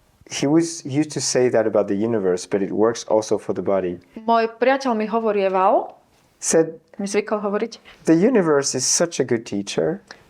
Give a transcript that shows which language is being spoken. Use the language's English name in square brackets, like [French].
[English] He used to say that about the universe, but it works also for the body. [Slovak] Môj priateľ mi hovorieval, [English] Said [Slovak] mi zvykol hovoriť, [English] the universe is such a good teacher.